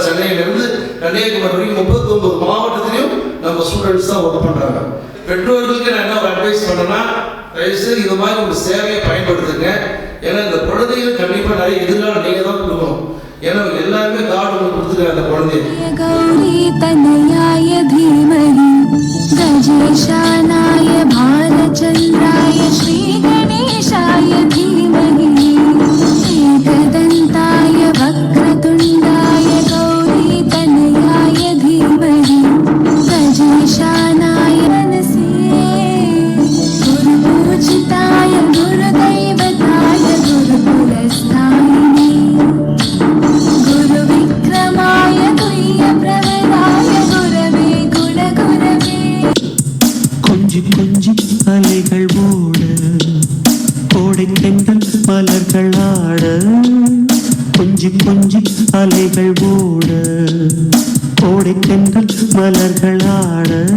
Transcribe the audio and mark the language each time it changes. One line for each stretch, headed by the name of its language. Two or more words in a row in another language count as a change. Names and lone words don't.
Tamil: சென்னையிலேருந்து கன்னியாகுமரி வரைக்கும் 39 மாவட்டத்திலையும் நம்ம ஸ்டூடெண்ட்ஸ் தான் ஒர்க் பண்ணுறாங்க. பெற்றோர்களுக்கு நான் என்ன ஒரு அட்வைஸ் பண்ணேன்னா, தயவுசெய்து இது மாதிரி ஒரு சேவையை பயன்படுத்துங்க. ஏன்னா இந்த குழந்தைகள் கண்டிப்பாக நிறைய எதிர்காலம் நீங்கள் தான் கொடுக்கணும். ஏன்னா எல்லாருமே காடு ஒன்று கொடுத்துருக்காங்க அந்த குழந்தைய.
Sanskrit: गजेशानाय भारचन्द्राय श्रीगणेशाय धीमहि एकदन्ताय वक्रतुण्डाय गौरीतनयाय धीमहि गजेशानाय मनसे गुरुपूजिताय गुरुदैवताय गुरुकुलस्थायिने गुरुविक्रमाय तुल्यप्रवराय गुरवे गुणगुरवे.
Tamil: கொஞ்சி கொஞ்சி அலைகள் ஓட, கோடை தென்றல் மலர்கள் ஆட. கொஞ்சி கொஞ்சி அலைகள் ஓட, கோடை தென்றல் மலர்கள் ஆட.